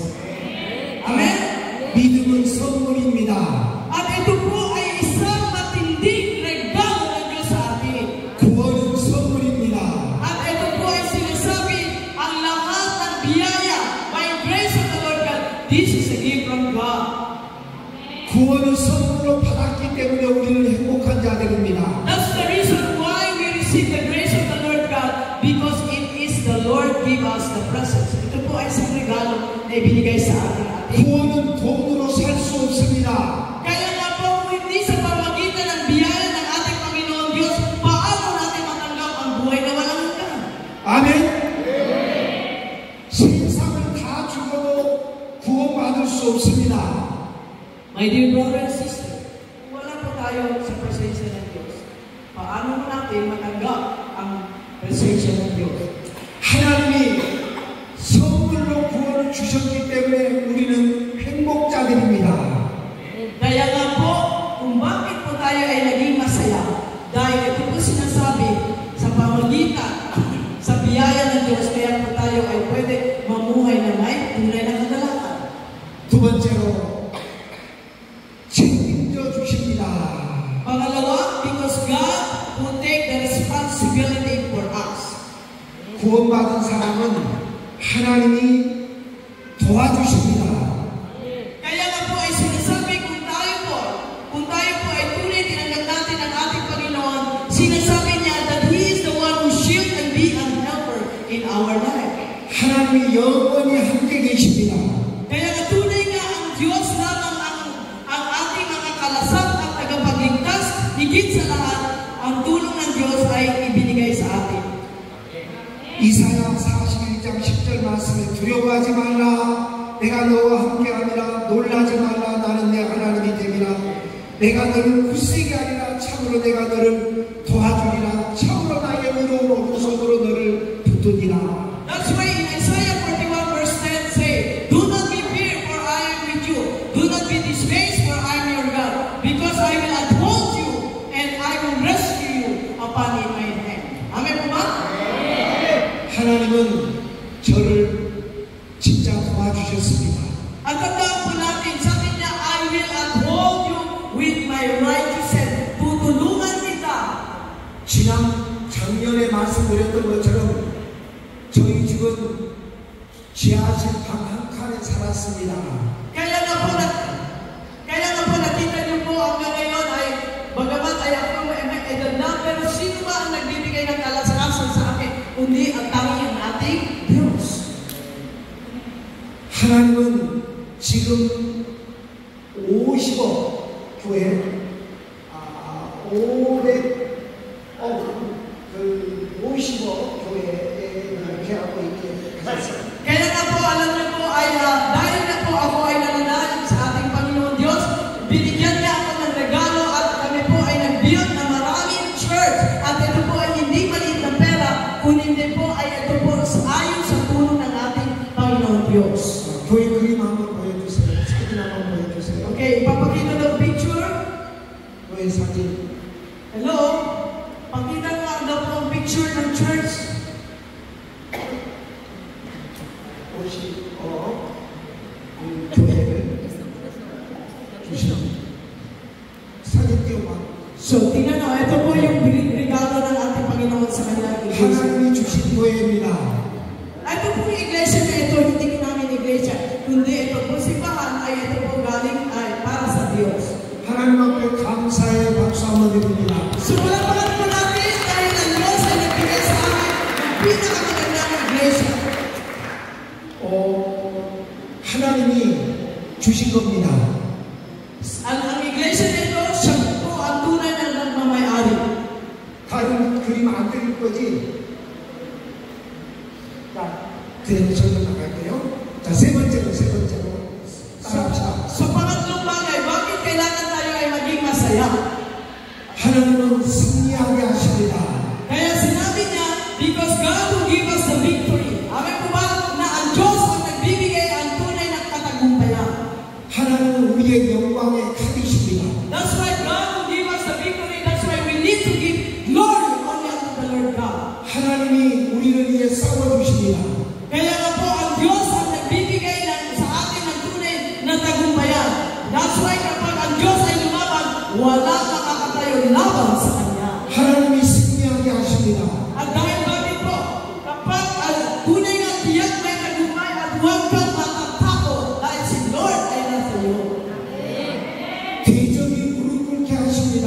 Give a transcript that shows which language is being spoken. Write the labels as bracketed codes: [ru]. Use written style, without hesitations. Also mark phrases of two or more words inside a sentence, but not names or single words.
[en] Amen? [ko] 믿음은 선물입니다. [tl] At ito po ay isang matinding regalo ng Diyos sa atin. [ko] 구원은 선물입니다. [tl] At ito po ay sinasabi, ang lahat ng biyaya, [en] by grace of the Lord God, this is a gift from God. [ko] 구원을 선물로 받았기 때문에 우리는 행복한 자들입니다. [en] That's the reason why we receive the grace of the Lord [tl] ibinigay sa ating ating. [ko] 구원은 돈으로 살 수 없습니다. [tl] Kaya nga po, kung hindi sa pamagitan ng biyaya ng ating Panginoon Diyos, paano natin matanggap ang buhay na walang hanggan? [ko] 아멘. 세상을 다 죽어도 구원받을 수 없습니다. [en] My dear brother and sister, [tl] kung wala po tayo sa presensya ng Diyos, paano natin matanggap ang presensya ng Diyos? [ko] 하나님이 선물로 구원을 주셨기 때문에 우리는 행복자들입니다. [tl] Kaya nga po, kung bakit po tayo ay naging masaya, dahil ito po sinasabi sa pamagitan sa biyaya ng Diyos, kaya po tayo ay pwede mamuhay na may tunay na kagalakan. [ko] 두 번째로 책임져 주십니다. [tl] Pangalawa, [en] because God will take the responsibility for us. [ko] 구원받은 사람은 하나님이 도와주십니다. [tl] Kaya nga po ay sinasabi kung tayo po ay tunay tinanggap natin ang ating Panginoon, sinasabi niya [en] that He is the one who shield and be a helper in our life. [ko] 하나님이 영원히 함께 계십니다. [tl] Kaya nga tunay nga ang Diyos lamang ang ating makakalasap at tagapagligtas, higit sa lahat, ang tulong ng Diyos ay ibinigay sa atin. [ko] 이사야 41장 10절 말씀에 두려워하지 말라 내가 너와 함께함이라 놀라지 말라 나는 내 하나님이 됨이라 내가 너를 굳세게 하리라 참으로 내가 너를 도와주리라 참으로 나의 의로운 오른손으로 너를 붙드리라. [en] That's why in Isaiah 41 verse 10 say, do not be fear for I am with you. Do not be dismayed for I am your God. Because I will uphold you and I will rescue you upon in my hand. [tl] Amen po ba? [ko] 하나님은 저를 진짜 도와주셨습니다. [tl] At tandaan po natin, sabi niya, [en] I will uphold you with my righteous hand. [tl] Tutulungan kita. [ko] 작년에 말씀드렸던 것처럼 저희 집은 지하실 방 한 칸에 살았습니다. [tl] Kaya nga po nakita niyo po hanggang ngayon ay bagamat ay ako may edad na, pero sino ba ang nagbibigay ng kalasakasan sa akin? Kundi ang tanging ang ating Diyos. [ko] 하나님은 지금 50억 교회 50억 교회에 이렇게 하고 있게 하셨습니다. [tl] Kaya nga po, alam niyo po, ay dahil na po ako ay nananalig sa ating Panginoon Diyos, binigyan niya ako ng regalo at kami po ay nag-build na maraming church. At ito po ay hindi maliit na pera, kundi po ay ito po ayon sa tulong ng ating Panginoon Diyos. [ko] 교회 그림 한번 보여주세요. 사진 한번 보여주세요. [tl] Okay, ipapakita ng picture. [ko] 교회 사진. [en] Hello? [tl] Pakita nga daw po ang picture ng church. [ko] 50억 교회를 주시는 사진 띄워봐. [tl] So, tingnan nyo, ito po yung regalo ng ating Panginoon sa kanyang iglesia. [ko] 하나님이 주신 교회입니다. [tl] Ito po yung iglesia na ito, hindi ko namin iglesia, kundi ito po simbahan ay ito po galing ay para sa Diyos. [ko] 하나님 앞에 감사의 박수 한번 드립니다. [tl] So, palapakan po natin dahil ang Diyos ay nagbigay sa amin ng pinakamagandang iglesia. [ko] 하나님이 주신 겁니다. [tl] Ang iglesia na ito, siya po ang tunay na nagmamayari. [ko] 다른 그림 안 그릴 거지? 자, 그대로 저도 나갈게요. 자, 세 번째로 따라합시다. [tl] Sa pangatlong bagay, bakit kailangan tayo ay maging masaya? [ko] 하나님은 승리하게 하십니다. [tl] Kaya sinabi niya, [en] because God will give us the victory. [tl] Amen po ba na ang Diyos ang nagbibigay ang tunay na katagumpayan? [ko] 하나님은 우리의 영광의 칼이십니다. [en] That's why God will give us the victory. That's why we need to give glory only unto the Lord God. [ko] 하나님이 우리를 위해 싸워주십니다. [tl] Kaya nga po, ang Diyos ang nagbibigay sa atin ng tunay na tagumpayan. [en] That's why [tl] kapag ang Diyos ay lumaban, wala makakatayo laban sa Kanya. [ko] 하나님이 승리하게 하십니다. [tl] At dahil bakit po, kapag tunay na tiyak may tagumpay at huwag kang matatakot dahil si Lord ay nasa iyo. [ko] 대적이 무릎 꿇게 하십니다.